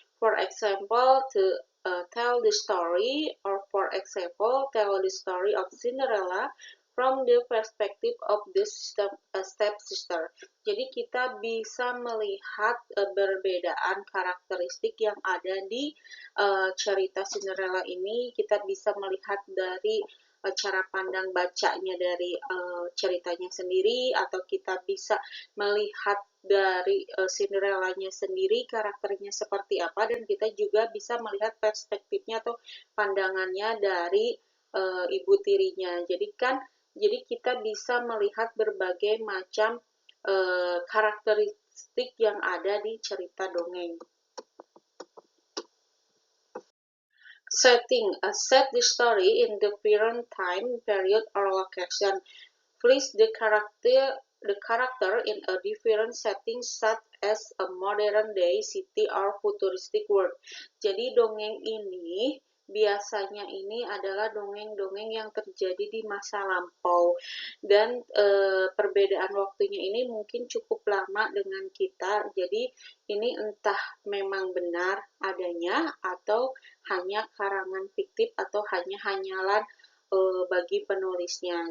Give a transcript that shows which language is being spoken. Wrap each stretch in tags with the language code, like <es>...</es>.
<en>For example, to tell the story, or for example, tell the story of Cinderella from the perspective of the stepsister.</en> <id>Jadi kita bisa melihat perbedaan karakteristik yang ada di cerita Cinderella ini. Kita bisa melihat dari cara pandang bacanya dari ceritanya sendiri, atau kita bisa melihat dari Cinderella-nya sendiri karakternya seperti apa, dan kita juga bisa melihat perspektifnya atau pandangannya dari ibu tirinya. Jadi kita bisa melihat berbagai macam karakteristik yang ada di cerita dongeng.</id> <en>Setting. Set the story in the current time period or location. Place the character in a different setting such as a modern day city or futuristic world.</en> <id>Jadi dongeng ini biasanya ini adalah dongeng-dongeng yang terjadi di masa lampau, dan perbedaan waktunya ini mungkin cukup lama dengan kita. Jadi ini entah memang benar adanya atau hanya karangan fiktif atau hanya hanyalan bagi penulisnya.</id>